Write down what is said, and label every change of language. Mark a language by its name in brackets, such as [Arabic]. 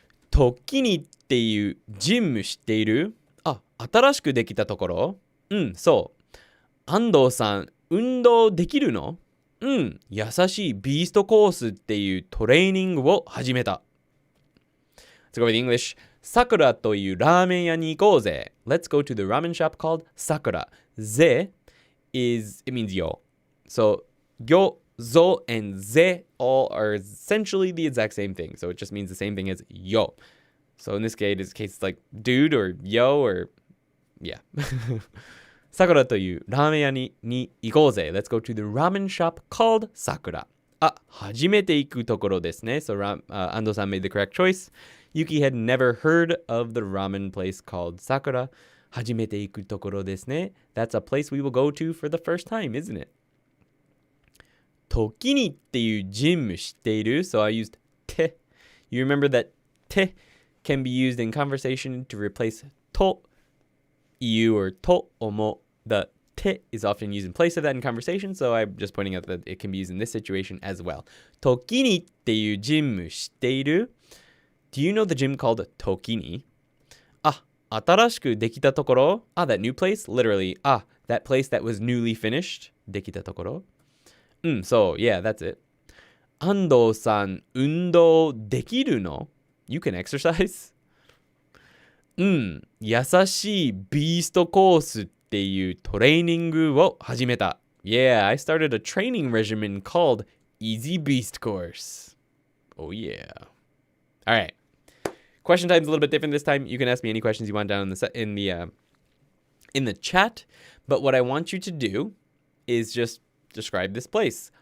[Japanese] トキニっていうジム知っている？あ、新しくできたところ？うん、そう。安藤さん、運動できるの？うん、優しいビーストコースっていうトレーニングを始めた。 [English] Let's go with English. [Japanese] さくらというラーメン屋に行こうぜ。 [English] Let's go to the ramen shop called Sakura. Ze it means yo. So, yo zo, and ze all are essentially the exact same thing. So it just means the same thing as yo. So in this case, it's like dude or yo or yeah. [Japanese] Sakura というラーメン屋に行こうぜ. [English] Let's go to the ramen shop called Sakura. [Japanese] 初めて行くところですね. [English] So Ando-san made the correct choice. Yuki had never heard of the ramen place called Sakura. [Japanese] 初めて行くところですね. [English] That's a place we will go to for the first time, isn't it? [Japanese] Tokini っていうジム知っている? [English] So I used te. You remember that te can be used in conversation to replace to, you, or to, omo. The te is often used in place of that in conversation, so I'm just pointing out that it can be used in this situation as well. [Japanese] Tokini っていうジム知っている? [English] Do you know the gym called Tokini? [Japanese] 新しくできたところ? [English] That new place? Literally, that place that was newly finished. [Japanese] できたところ? [English] So, yeah, that's it. [Japanese] Ando-san, 運動できるの? [English] You can exercise? [Japanese] 優しいビーストコースっていうトレーニングを始めた. [English] Yeah, I started a training regimen called Easy Beast Course. Oh, yeah. All right. Question time's a little bit different this time. You can ask me any questions you want down in the chat. But what I want you to do is just describe this place.